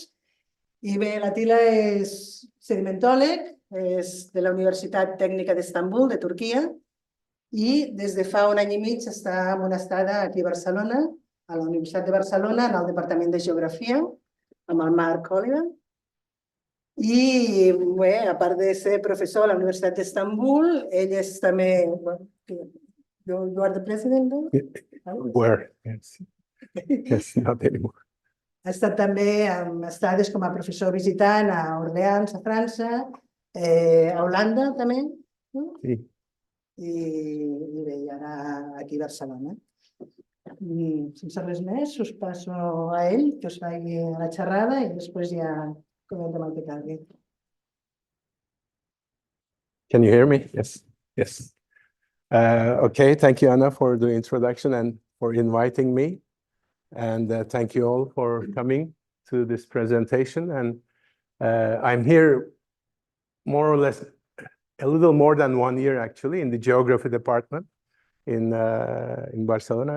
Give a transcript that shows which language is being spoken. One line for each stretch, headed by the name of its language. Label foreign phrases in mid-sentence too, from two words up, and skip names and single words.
Catalan: I bé, l'Attila és sedimentòleg, és de la Universitat Tècnica d'Istanbul, de Turquia, i des de fa un any i mig està en una estada aquí a Barcelona, a la Universitat de Barcelona, en el Departament de Geografia, amb el Marc Oliver. I bé, a part de ser professor a la Universitat d'Istanbul, ell és també...
English: You are the president? Where? Yes. Yes, not anymore.
Catalan: Ha estat també amb estades com a professor visitant a Orleans, a França, a Holanda també, Sí. i bé, i ara aquí a Barcelona. Sense res més, us passo a ell, que us faci la xerrada i després ja comentem el que calgui.
English: Can you hear me? Yes. Yes. Okay, thank you, Anna, for the introduction and for inviting me. And thank you all for coming to this presentation. And I'm here more or less a little more than 1 year, actually, in the geography department in Barcelona.